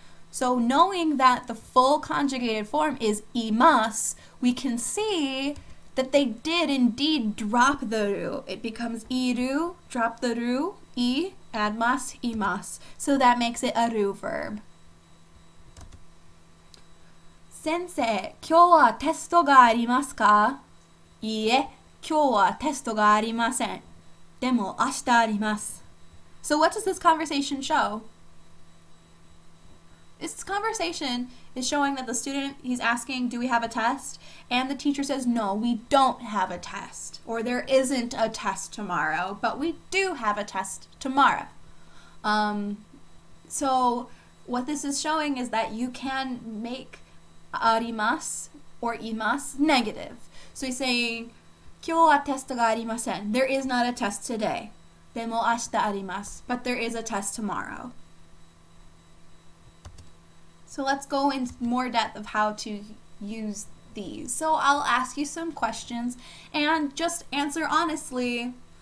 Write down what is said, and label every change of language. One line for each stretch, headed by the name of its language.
English: So knowing that the full conjugated form is imasu, we can see that they did indeed drop the ru. It becomes iru, drop the ru, I, add mas, imasu. So that makes it a ru verb.
Japanese: 先生、今日はテストがありますか？いいえ、今日はテストがありません。でも明日あります。
English: So what does this conversation show? This conversation is showing that the student, he's asking, do we have a test? And the teacher says, no, we don't have a test. Or there isn't a test tomorrow, but we do have a test tomorrow. So what this is showing is that you can make arimasu or imasu negative. So he's saying,
Japanese: 今日はテストがありません.
English: There is not a test today.
Japanese: でも明日あります.
English: But there is a test tomorrow. So let's go into more depth of how to use these. So I'll ask you some questions and just answer honestly.